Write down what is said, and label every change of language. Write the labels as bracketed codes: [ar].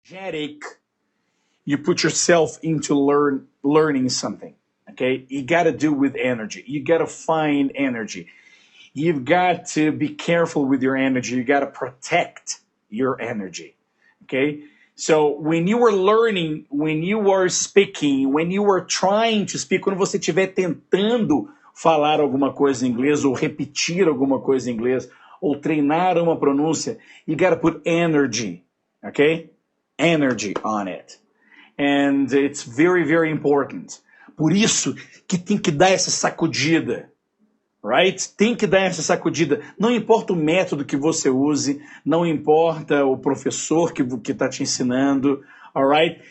[en] energetic you put yourself into learning something. Okay, you got to do with energy. You got to find energy. You've got to be careful with your energy. You got to protect your energy. Okay, so when you are learning, when you are speaking, when you are trying to speak, [pt] quando você estiver tentando falar alguma coisa em inglês ou repetir alguma coisa em inglês ou treinar uma pronúncia, [en] you got to put energy. Okay, energy on it. And it's very, very important. [pt] Por isso que tem que dar essa sacudida, right? Tem que dar essa sacudida. Não importa o método que você use, não importa o professor que está te ensinando, alright?